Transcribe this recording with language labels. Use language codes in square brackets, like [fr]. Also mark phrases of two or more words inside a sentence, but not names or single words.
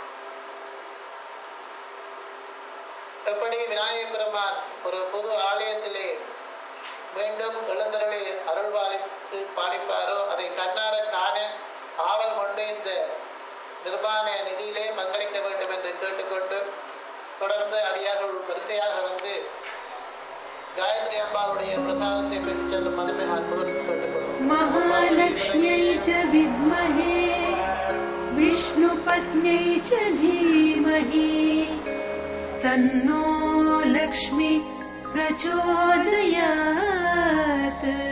[ta] எப்படி விநாயகப் பெருமான் ஒரு புது ஆலயத்திலே மீண்டும் எழுந்தருளி அருள்வாளித்து பாலிப்பாரோ அதை கண்ணார காண ஆவல் கொண்டு இந்த நிர்மாண நிதியிலே பங்களிக்க வேண்டும் என்று கேட்டுக்கொண்டு, தொடர்ந்து அடியார்கள் வரிசையாக வந்து காயத்ரி அம்பாளுடைய பிரசாதத்தை பெற்று செல்லும் மனமே அன்புடன் கேட்டுக்கொள்ளும். [sa] महालक्ष्म्यै च विद्महे विष्णुपत्न्यै च धीमहि तन्नो लक्ष्मी प्रचोदयात्।